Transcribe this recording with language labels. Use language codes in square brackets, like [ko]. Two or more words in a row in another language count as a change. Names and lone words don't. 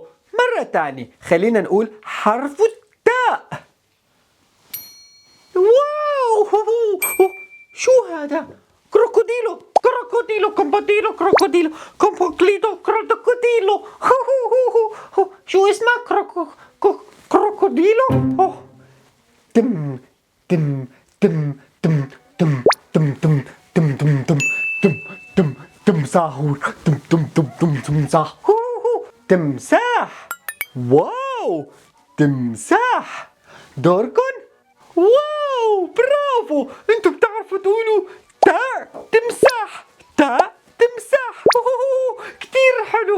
[ar] مرة تانية خلينا نقول حرف التاء. واو. شو هذا؟ كروكوديلو شو اسمه؟ كروكوديلو. تم تم تم تم تم تم تم تم تم تم تم تمساح. تمساح. واو، تمساح. دوركن. واو، برافو، انتوا بتعرفوا تقولوا تاء تمساح. كتير حلو.